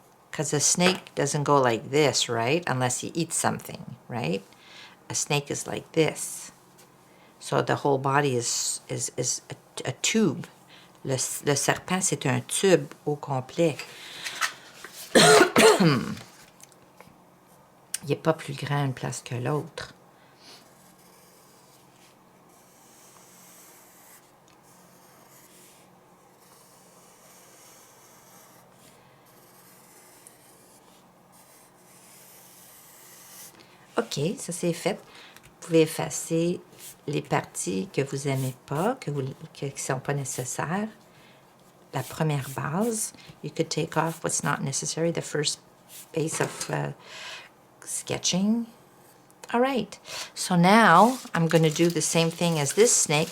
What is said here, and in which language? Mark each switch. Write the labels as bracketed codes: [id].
[en] Because a snake doesn't go like this, right? Unless he eats something, right? A snake is like this. So the whole body is a tube. [fr] Le serpent, c'est un tube au complet. Il n'est pas plus grand une place que l'autre. OK, ça c'est fait. Vous pouvez effacer les parties que vous n'aimez pas, qui ne sont pas nécessaires. La première base, [en] you could take off what's not necessary, the first base of sketching. All right, so now I'm going to do the same thing as this snake.